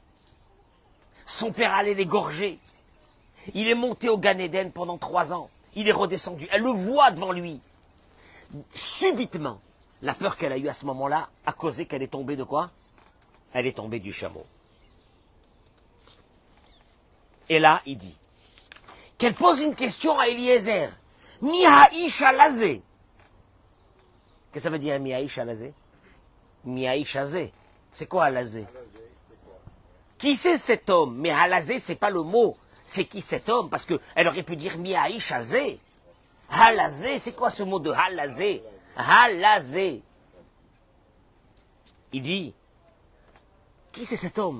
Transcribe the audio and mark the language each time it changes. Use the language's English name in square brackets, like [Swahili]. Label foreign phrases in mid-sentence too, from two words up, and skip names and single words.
[French] Son père allait l'égorger. Il est monté au Gan Eden pendant 3 ans. Il est redescendu. Elle le voit devant lui. Subitement, la peur qu'elle a eue à ce moment-là a causé qu'elle est tombée de quoi? Elle est tombée du chameau. Et là, il dit qu'elle pose une question à Eliezer. [Hebrew] מי האיש הלזה. [French] Qu'est-ce que ça veut dire [Hebrew] מי האיש הלזה? מי האיש הזה. [French] C'est quoi alazé? Qui c'est cet homme? Mais halazé, c'est pas le mot. C'est qui cet homme? Parce qu'elle aurait pu dire [Hebrew] מי האיש הזה. [French] Halazé, c'est quoi ce mot de halazé? Halazé. Il dit, qui c'est cet homme?